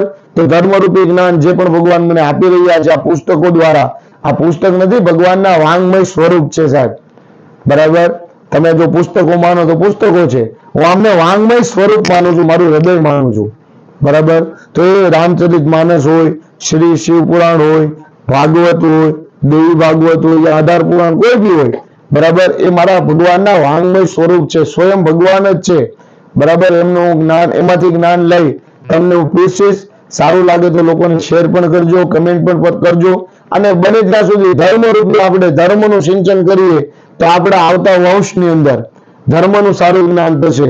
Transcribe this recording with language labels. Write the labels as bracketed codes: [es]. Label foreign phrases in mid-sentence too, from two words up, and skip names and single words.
[gu] તો ધર્મરૂપી જ્ઞાન જે પણ ભગવાન મને આપી રહ્યા છે આ પુસ્તકો દ્વારા, આ પુસ્તક નથી, ભગવાનના વાંગમય સ્વરૂપ છે સાહેબ, બરાબર। તમે જો પુસ્તકો માનો તો પુસ્તકો છે, હું આમને વાંગમય સ્વરૂપ માનું છું, મારું હૃદય માનું છું, બરાબર। તો એ રામચરિત માનસ હોય, શ્રી શિવ પુરાણ હોય, ભાગવત હોય, દેવી ભાગવત હોય, [hi] या आधार पुराण [gu] કોઈ બી હોય, બરાબર, એ મારા ભગવાનના વાંગમય સ્વરૂપ છે, સ્વયં ભગવાન જ છે, બરાબર। એમનું જ્ઞાન, એમાંથી જ્ઞાન લઈ તમને હું પૂછીશ। સારું લાગે તો લોકોને શેર પણ કરજો, કમેન્ટ પણ કરજો। અને બને ત્યાં સુધી ધર્મ રૂપે આપણે ધર્મનું સિંચન કરીએ તો આપણા આવતા વંશની અંદર ધર્મનું સારું જ્ઞાન થશે।